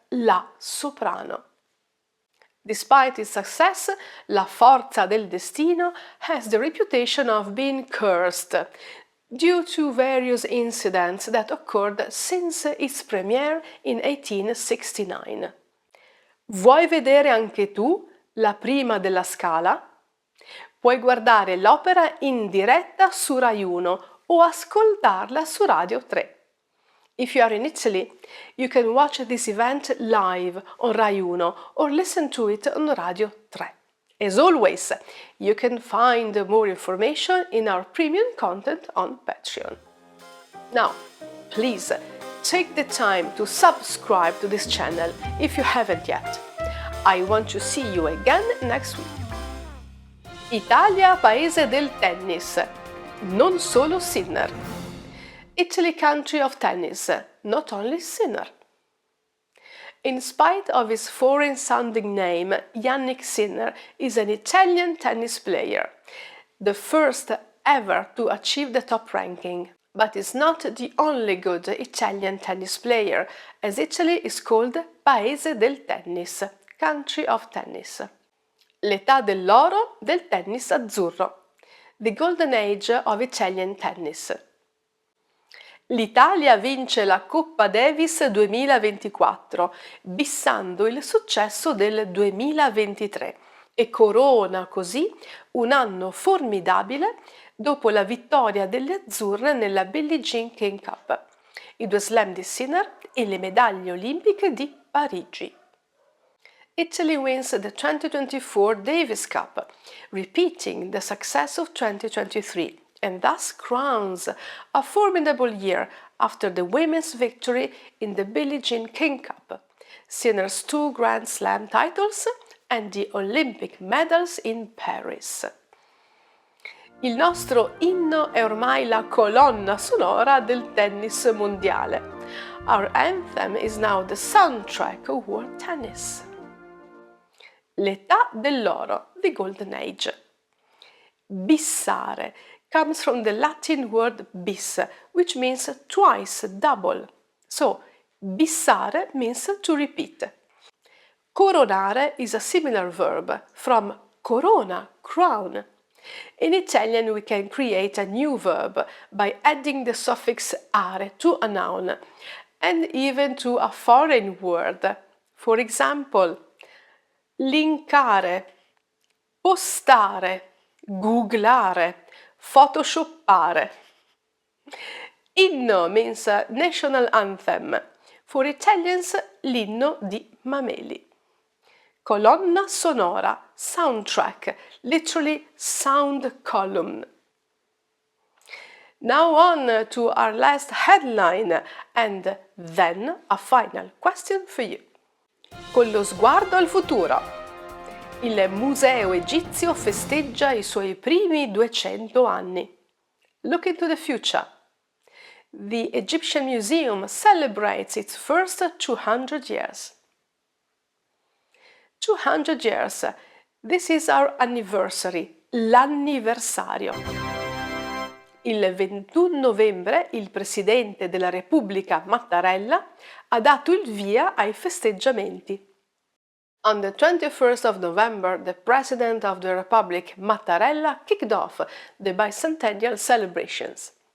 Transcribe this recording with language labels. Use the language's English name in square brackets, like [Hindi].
[Italian] la soprano. [English] Despite its success, La Forza del Destino has the reputation of being cursed due to various incidents that occurred since its premiere in 1869. [Italian] Vuoi vedere anche tu la prima della Scala? Puoi guardare l'opera in diretta su Rai 1 o ascoltarla su Radio 3. [English] If you are in Italy, you can watch this event live on Rai 1 or listen to it on Radio 3. As always, you can find more information in our premium content on Patreon. Now, please take the time to subscribe to this channel if you haven't yet. I want to see you again next week. [Italian] Italia, paese del tennis, non solo Sinner. [English] Italy, country of tennis, not only Sinner. In spite of his foreign-sounding name, Jannik Sinner is an Italian tennis player, the first ever to achieve the top ranking. But is not the only good Italian tennis player, as Italy is called [Italian] Paese del Tennis, [English] country of tennis. [Italian] L'età dell'oro del tennis azzurro, [English] the golden age of Italian tennis. [Italian] L'Italia vince la Coppa Davis 2024, bissando il successo del 2023 e corona così un anno formidabile dopo la vittoria delle azzurre nella Billie Jean King Cup, i 2 slam di Sinner e le medaglie olimpiche di Parigi. [English] Italy wins the 2024 Davis Cup, repeating the success of 2023. And thus crowns a formidable year after the women's victory in the Billie Jean King Cup, Sinner's 2 Grand Slam titles and the Olympic medals in Paris. [Italian] Il nostro inno è ormai la colonna sonora del tennis mondiale. [English] Our anthem is now the soundtrack of world tennis. [Italian] L'età dell'oro, [English] the golden age. Bissare comes from the Latin word bis, which means twice, double. So, bissare means to repeat. Coronare is a similar verb from corona, crown. In Italian, we can create a new verb by adding the suffix are to a noun and even to a foreign word. For example, linkare, postare, googlare, photoshoppare. Inno means national anthem. For Italians, [Italian] l'inno di Mameli. Colonna sonora, [English] soundtrack, literally sound column. Now on to our last headline and then a final question for you. [Italian] Con lo sguardo al futuro. Il Museo Egizio festeggia i suoi primi 200 anni. [English] Look into the future. The Egyptian Museum celebrates its first 200 years. 200 years. This is our anniversary, l'anniversario. [Italian] Il 21 novembre il Presidente della Repubblica Mattarella ha dato il via ai festeggiamenti. [English] On the 21st of November, the President of the Republic, Mattarella, kicked off the bicentennial celebrations.